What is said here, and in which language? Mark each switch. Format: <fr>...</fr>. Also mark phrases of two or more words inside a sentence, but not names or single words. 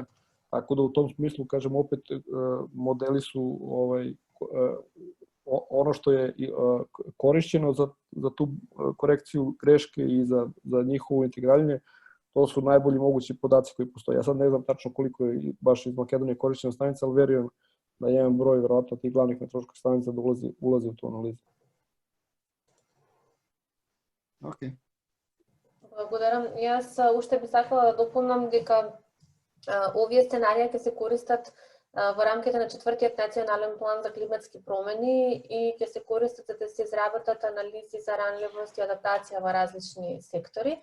<sr>Tako da u tom smislu, kažem, opet modeli su ono što je korišćeno za tu korekciju greške i za njihovo integriranje, to su najbolji mogući podaci koji postoje. Ja sad ne znam tačno koliko je baš iz Makedonije korišćena stanica, ali verujem da jedan broj verovatno tih glavnih meteoroloških stanica da ulazi u tu analizu.</sr> <mk>Окей. Благодарам. Јас уште би сакала да допълнам дека овие сценарија ќе се користат во рамките на 4-тиот национален план за климатски промени и ќе се користат за да се изработат анализи за ранливост и адаптација во различни сектори.</mk>